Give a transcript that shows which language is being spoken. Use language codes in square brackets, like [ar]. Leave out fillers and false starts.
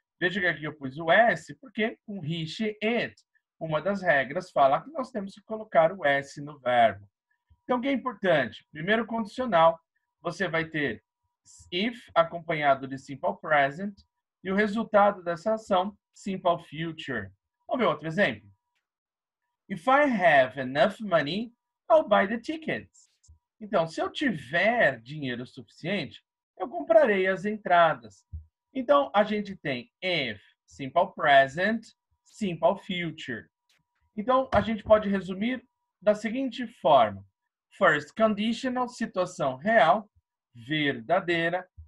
[pt] Veja que aqui eu pus o S, porque com he, she, it, uma das regras fala que nós temos que colocar o S no verbo. Então, o que é importante? Primeiro condicional, você vai ter if acompanhado de simple present e o resultado dessa ação, simple future. Vamos ver outro exemplo? [en] If I have enough money, I'll buy the tickets. [pt] Então, se eu tiver dinheiro suficiente, eu comprarei as entradas. Então, a gente tem if, simple present, simple future. Então, a gente pode resumir da seguinte forma. First conditional, situação real, verdadeira.